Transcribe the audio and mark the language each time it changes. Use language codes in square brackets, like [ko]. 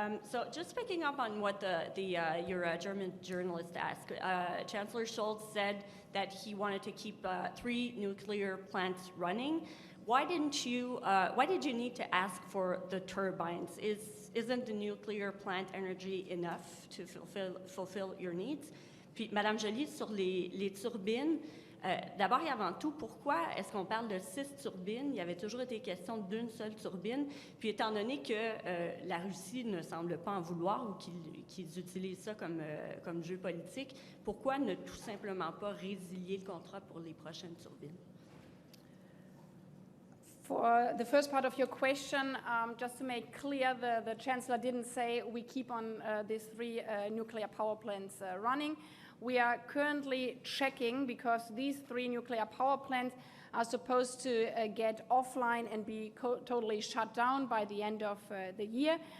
[en] So just picking up on what your German journalist asked, Chancellor Scholz said that he wanted to keep 3 nuclear plants running. Why did you need to ask for the turbines? Isn't the nuclear plant energy enough to fulfill your needs? [fr] Puis, Madame Joly, sur les turbines, d'abord et avant tout, pourquoi est-ce qu'on parle de 6 turbines? Il y avait toujours été question d'une seule turbine. Puis, étant donné que la Russie ne semble pas en vouloir ou qu'ils utilisent ça comme jeu politique, pourquoi ne tout simplement pas résilier le contrat pour les prochaines turbines? [en] For the first part of your question, just to make clear, the Chancellor didn't say we keep on these 3 nuclear power plants running. We are currently checking because these 3 nuclear power plants are supposed to get offline and be totally shut down by the end of the year.